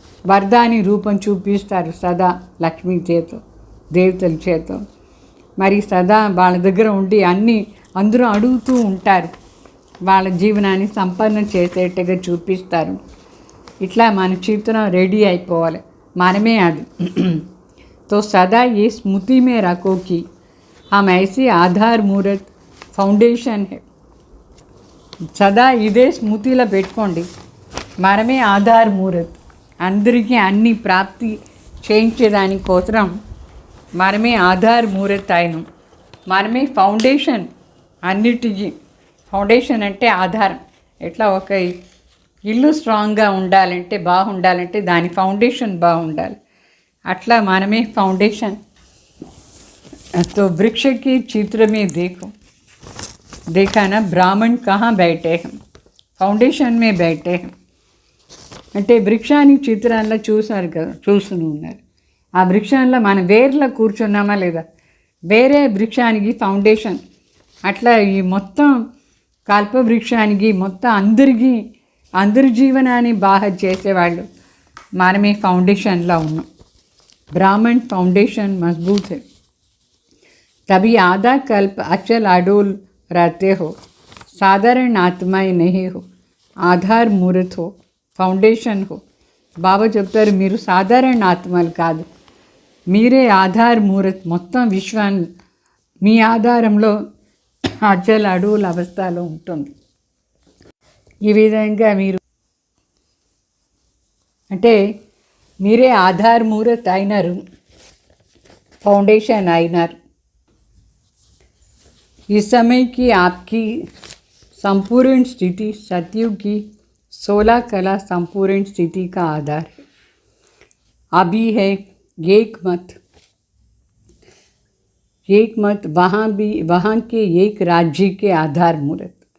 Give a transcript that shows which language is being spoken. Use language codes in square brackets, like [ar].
[te] వరదాని రూపం చూపిస్తారు సదా లక్ష్మీ చేతో, దేవతల చేతో. మరి సదా వాళ్ళ దగ్గర ఉండి అందరూ అడుగుతూ ఉంటారు, వాళ్ళ జీవనాన్ని సంపన్నం చేసేట్టుగా చూపిస్తారు. ఇట్లా మన చిత్రం రెడీ అయిపోవాలి, మనమే అది. [hi] तो सदा ये स्मृति में रखो कि हम ऐसे आधार मूर्त ఫౌండేషన్ है. [te] సదా ఇదే స్మృతిలో పెట్టుకోండి, మనమే ఆధార్ మూర్త్. అందరికీ అన్ని ప్రాప్తి చేయించేదానికోసం మనమే ఆధార్ మూర్త్ అయినాం. మనమే ఫౌండేషన్ అన్నిటికీ. ఫౌండేషన్ అంటే ఆధారం. ఎట్లా ఒక ఇల్లు స్ట్రాంగ్గా ఉండాలంటే, బాగుండాలంటే దాని ఫౌండేషన్ బాగుండాలి. అట్లా మనమే ఫౌండేషన్. [hi] तो वृक्ष के चित्र में देखा ना, ब्राह्मण कहाँ बैठे हैं, ఫౌండేషన్ में बैठे हैं. [te] అంటే వృక్షాన్ని చిత్రాల్లో చూసారు కదా, చూస్తూనే ఉన్నారు. ఆ వృక్షంలో మన వేర్లో కూర్చున్నామా లేదా, వేరే వృక్షానికి ఫౌండేషన్. అట్లా ఈ మొత్తం కల్పవృక్షానికి మొత్తం అందరి జీవనాన్ని బాగా చేసేవాళ్ళు మనమే ఫౌండేషన్లో ఉన్నాం. [hi] బ్రాహ్మణ్ ఫౌండేషన్ మజబూత్ है, तभी आधा कल्प अचल अडोल रहते हो, साधारण आत्माएं नहीं हो, आधार मूर्त हो, ఫౌండేషన్ హో. [te] బాబా చెప్తారు, మీరు సాధారణ ఆత్మలు కాదు, మీరే ఆధార్ మూర్త్. మొత్తం విశ్వాన్ని మీ ఆధారంలో అచల్ అడవుల అవస్థలో ఉంటుంది. ఈ విధంగా మీరు అంటే మీరే ఆధార్ మూర్త్ అయినారు, ఫౌండేషన్ అయినారు. [hi] इस समय की आपकी संपूर्ण स्थिति सतयुग की 16 कला संपूर्ण स्थिति का आधार है. अभी है एक मत वहाँ के एक राज्य के आधार मूर्त.